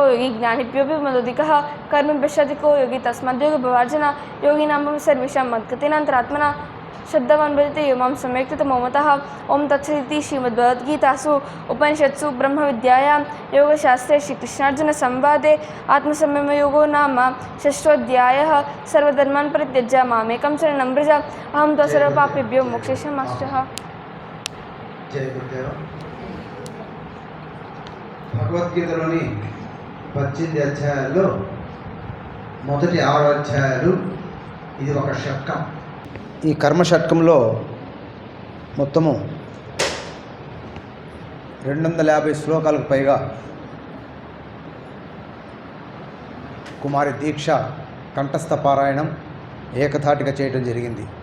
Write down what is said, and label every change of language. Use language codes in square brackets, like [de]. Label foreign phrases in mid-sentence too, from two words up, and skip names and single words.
[sa] योगी ज्ञानिभ्योऽपि मदोधिकः कर्मभ्यश्चाधिको योगी तस्माद्योगभवार्जन योगिनां सर्वेषां मद्गतेनान्तरात्मना श्रद्धावान् भजते यो मां सम्यक् तमो मतः ओं तत्सदिति श्रीमद्भगवद्गीतासु उपनिषत्सु ब्रह्मविद्यायां योगशास्त्रे श्रीकृष्णार्जुनसंवादे आत्मसंयमयोगो नाम षष्ठोऽध्यायः सर्वधर्मान् परित्यज्य मामेकं शरणं व्रज अहं त्वा सर्वपापेभ्यो मोक्षयिष्याम्यहं। [te] జై గురుదేవ. భగవద్గీతలోని 18 అధ్యాయాల్లో మొదటి 6 అధ్యాయాలు ఇది ఒక షట్కం. ఈ కర్మ షట్కంలో మొత్తము 250 శ్లోకాలకు పైగా కుమారి దీక్ష కంఠస్థ పారాయణం ఏకధాటిగా చేయడం జరిగింది.